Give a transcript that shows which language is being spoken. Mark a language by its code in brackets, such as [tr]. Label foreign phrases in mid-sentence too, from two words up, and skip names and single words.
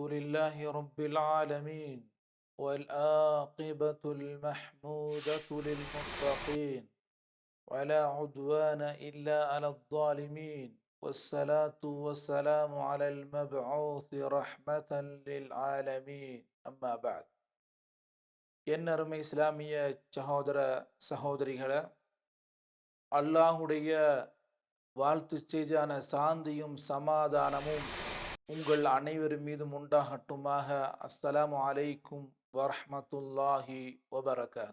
[ar] لله رب العالمين والعاقبة المحمودة للمتقين ولا عدوان إلا على الظالمين والصلاة والسلام على المبعوث رحمة للعالمين أما بعد [ta] என்னருமை இஸ்லாமிய சகோதர சகோதரிகளே, அல்லாஹுடைய வாழ்த்து செய்தியான சாந்தியும் சமாதானமும் உங்கள் அனைவர் மீதும் உண்டாகட்டுமாக. [ar] السلام عليكم ورحمة الله وبركاته.